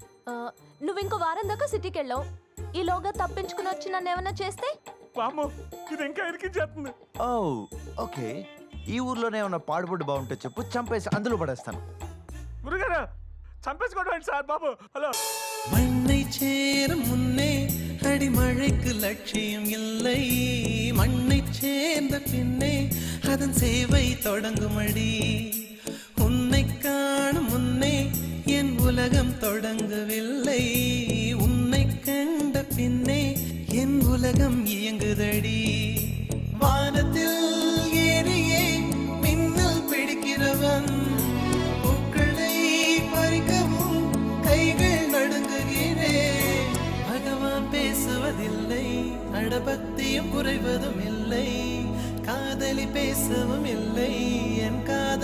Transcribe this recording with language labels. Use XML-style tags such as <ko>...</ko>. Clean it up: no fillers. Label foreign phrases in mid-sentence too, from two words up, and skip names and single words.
<te>నువ్వు ఇంకో వారం దాకా సిటీకి వెళ్ళావు. ఈలోగా తప్పించుకుని వచ్చి నన్ను ఏమన్నా చేస్తే? పాము ఇది ఇంకా ఇరికించేస్తుంది. ఓ ఓకే, ఈ ఊర్లోనే ఉన్న పాడుబడి బాగుంటే చెప్పు, చంపేసి అందులో పడేస్తాను. మురుగారు చంపేసుకోవడం ఏంటి సార్ బాబు? హలో.</te> <ta>மண்ணை சேரும் முன்னே அடிமழைக்கு லட்சியம் இல்லை, மண்ணை சேர்ந்த பின்னே அதன் சேவை தொடங்குமடி, உன்னை காணும் முன்னே என் உலகம் தொடங்கவில்லை, உன்னை கண்ட பின்னே என் உலகம் இயங்குதடி, வானத்தில் ஏறியே மின்னல் பிடிக்கிறவன் பூக்களை பறிக்கவும் கைகள் நடுங்குகிறேன், பகவான் பேசுவதில்லை, அடபக்தியும் குறைவதும் இல்லை, காதலி பேசவும் இல்லை, என்</ta>